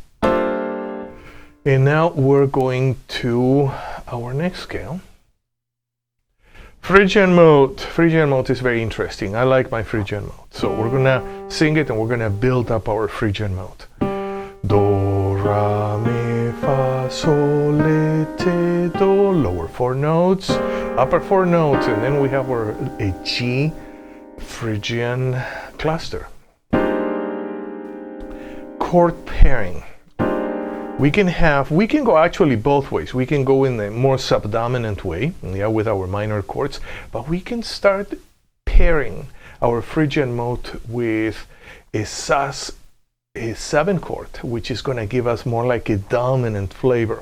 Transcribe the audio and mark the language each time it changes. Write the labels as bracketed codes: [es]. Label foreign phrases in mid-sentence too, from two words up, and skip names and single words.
[en] And now we're going to our next scale. Phrygian mode. Phrygian mode is very interesting. I like my Phrygian mode. So we're gonna sing it and we're gonna build up our Phrygian mode. Do, ra, mi, fa, sol, la, ti, do. Lower 4 notes, upper 4 notes, and then we have a G Phrygian cluster. Chord pairing. We can go actually both ways. We can go in the more subdominant way, yeah, with our minor chords, but we can start pairing our Phrygian mode with a sus, a 7 chord, which is going to give us more like a dominant flavor.